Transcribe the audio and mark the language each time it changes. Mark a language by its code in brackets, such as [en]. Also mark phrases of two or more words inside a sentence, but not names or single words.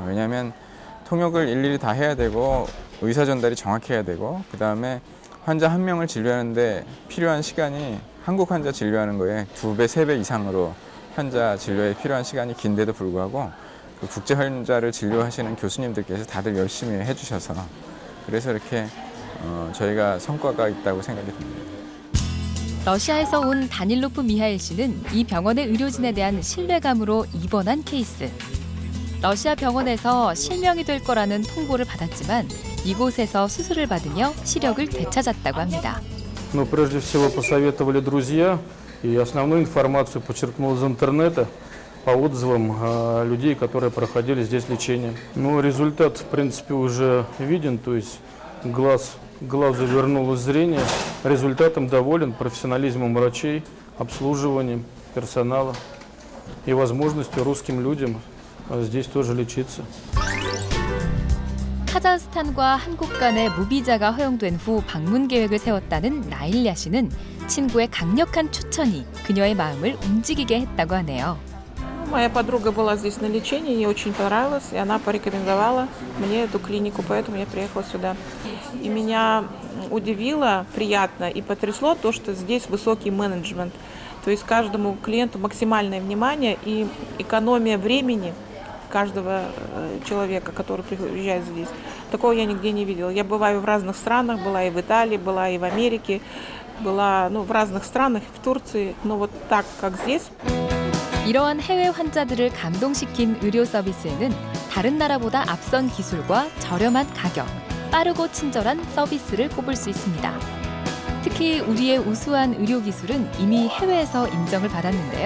[ko] 왜냐하면 통역을 일일이 다 해야 되고 의사 전달이 정확해야 되고 그다음에 환자 한 명을 진료하는데 필요한 시간이 한국 환자 진료하는 거에 2배, 3배 이상으로 환자 진료에 필요한 시간이 긴데도 불구하고 그 국제 환자를 진료하시는 교수님들께서 다들 열심히 해주셔서 그래서 이렇게 저희가 성과가 있다고 생각이 듭니다. 러시아에서 온 다닐로프 미하일 씨는 이 병원의 의료진에 대한 신뢰감으로 입원한 케이스. 러시아 병원에서 실명이 될 거라는 통보를 받았지만 이곳에서 수술을 받으며 시력을 되찾았다고 합니다. [ru] Но прежде всего посоветовали друзья, и основную информацию подчеркнул из интернета по отзывам людей, которые проходили здесь лечение. Ну, результат, в принципе, уже виден, то есть глазу вернулось зрение. Результатом доволен, профессионализмом врачей, обслуживанием персонала и возможностью русским людям здесь тоже лечиться. [ko] 카자흐스탄과 한국 간의 무비자가 허용된 후 방문 계획을 세웠다는 나일야 씨는 친구의 강력한 추천이 그녀의 마음을 움직이게 했다고 하네요. [ru] Моя подруга была здесь на лечении, ей очень понравилось, и она порекомендовала мне эту клинику, поэтому я приехала сюда. И меня удивило, приятно и потрясло то, что здесь высокий менеджмент. То есть каждому клиенту максимальное внимание и экономия времени каждого человека, который приезжает здесь. Такого я нигде не видела. Я бываю в разных странах, была и в Италии, была и в Америке, была в разных странах, в Турции, но вот так, как здесь. [ko] 이러한 해외 환자들을 감동시킨 의료 서비스에는 다른 나라보다 앞선 기술과 저렴한 가격, 빠르고 친절한 서비스를 꼽을 수 있습니다. 특히 우리의 우수한 의료 기술은 이미 해외에서 인정을 받았는데요.